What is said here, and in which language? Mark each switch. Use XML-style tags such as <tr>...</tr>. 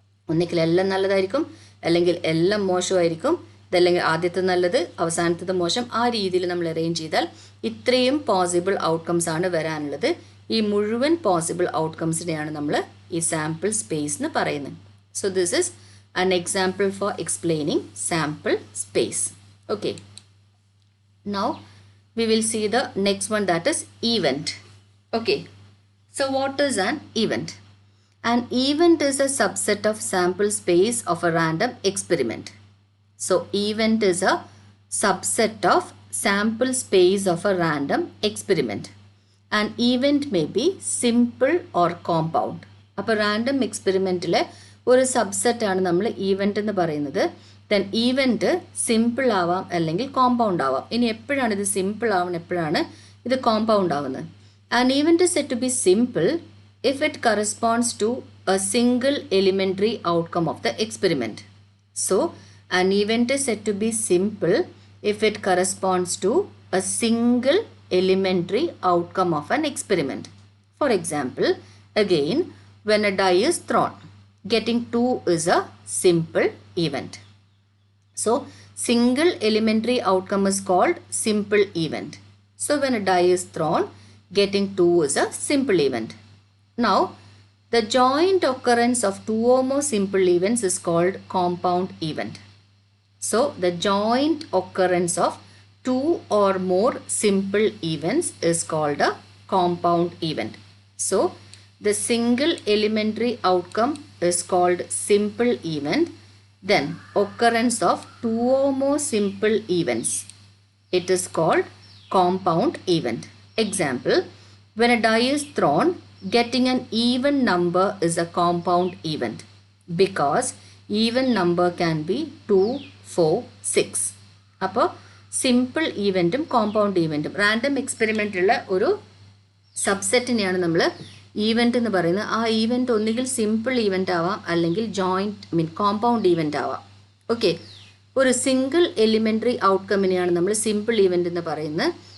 <ml>ഒന്നിക്കിൽ എല്ലാം നല്ലതായിരിക്കും, അല്ലെങ്കിൽ എല്ലാം മോശമായിരിക്കും, ഇതല്ലെങ്കിൽ ആദ്യത്തെ നല്ലത് അവസാനത്തത് മോശം. ആ രീതിയിൽ നമ്മൾ അറേഞ്ച് ചെയ്താൽ ഇത്രയും പോസിബിൾ ഔട്ട്കംസ് ആണ് വരാനുള്ളത്. ഈ മുഴുവൻ പോസിബിൾ ഔട്ട്കംസിനെയാണ് നമ്മൾ ഈ സാമ്പിൾ സ്പേസ് എന്ന് പറയുന്നത്.</ml> <en>So this is an example for explaining sample space. Okay, now we will see the next one, that is event. Okay, so what is an event? An event is a subset of sample space of a random experiment. So event is a subset of sample space of a random experiment. An event may be simple or compound.</en> <ml>അപ്പോൾ random എക്സ്പെരിമെൻറ്റിലെ ഒരു subset ആണ് നമ്മൾ event എന്ന് പറയുന്നത്. Then event simple ആവാം, അല്ലെങ്കിൽ compound ആവാം. ഇനി എപ്പോഴാണ് ഇത് സിമ്പിൾ ആവുന്നത്, എപ്പോഴാണ് ഇത് കോമ്പൗണ്ട് ആവുന്നത്?</ml> <en>An event is set to be simple if it corresponds to a single elementary outcome of the experiment. So an event is set to be simple if it corresponds to a single elementary outcome of an experiment. For example, again, when a die is thrown, getting 2 is a simple event. So, single elementary outcome is called simple event. So, when a die is thrown, getting 2 is a simple event. Now, the joint occurrence of 2 or more simple events is called compound event. So, the joint occurrence of 2 or more simple events is called a compound event. So, the single elementary outcome is called simple event. Then, occurrence of 2 or more simple events, it is called compound event. Example, when a die is thrown, getting an even number is a compound event because even number can be 2, 4, 6.</en> <ml>അപ്പോൾ simple ഈവൻറ്റും compound ഈവൻറ്റും random എക്സ്പെരിമെൻറ്റിലുള്ള ഒരു സബ്സെറ്റിനെയാണ് നമ്മൾ event എന്ന് പറയുന്നത്. ആ event ഒന്നുകിൽ simple event ആവാം, അല്ലെങ്കിൽ compound event ആവാം. ഓക്കെ, ഒരു സിംഗിൾ എലിമെൻ്ററി ഔട്ട്കമ്മിനെയാണ് നമ്മൾ സിമ്പിൾ ഈവൻ്റ് എന്ന് പറയുന്നത്.</ml>